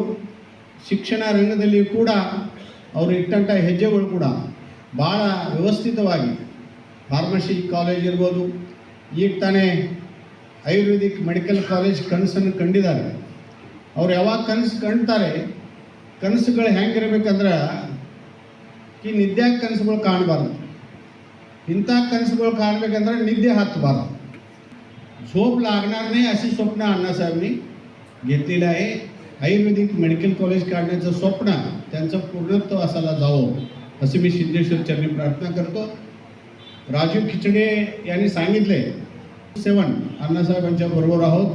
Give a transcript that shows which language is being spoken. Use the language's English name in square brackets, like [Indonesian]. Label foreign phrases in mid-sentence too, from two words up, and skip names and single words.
[Kannada] ಶಿಕ್ಷಣ ರಂಗದಲ್ಲಿ ಕೂಡ ಅವರು ಇಟ್ಟಂಥ ಹೆಜ್ಜೆಗಳು ಕೂಡ ಭಾಳ ವ್ಯವಸ್ಥಿತವಾಗಿ, ಫಾರ್ಮಸಿ ಕಾಲೇಜ್ ಇರ್ಬೋದು, ಈಗ ತಾನೇ ಆಯುರ್ವೇದಿಕ್ ಮೆಡಿಕಲ್ ಕಾಲೇಜ್ ಕನಸನ್ನು ಕಂಡಿದ್ದಾರೆ. ಅವ್ರು ಯಾವಾಗ ಕನಸು ಕಾಣ್ತಾರೆ, ಕನಸುಗಳು ಹೆಂಗಿರ್ಬೇಕಂದ್ರೆ ಈ ನಿದ್ಯಾಗ ಕನಸುಗಳು ಕಾಣಬಾರ್ದು. ಇಂಥ ಕನಸುಗಳು ಕಾಣಬೇಕಂದ್ರೆ ನಿದ್ದೆ हतबारद. [Marathi] झोप लागणार नाही अशी स्वप्न अण्णासाहेबांनी घेतलेलं आहे. आयुर्वेदिक मेडिकल कॉलेज काढण्याचं स्वप्न त्यांचं पूर्णत्व असायला जावं असे मी सिद्धेश्वर चरणी प्रार्थना करतो. राजीव खिचडे यांनी सांगितले 7 अण्णासाहेबांच्या बरोबर आहोत.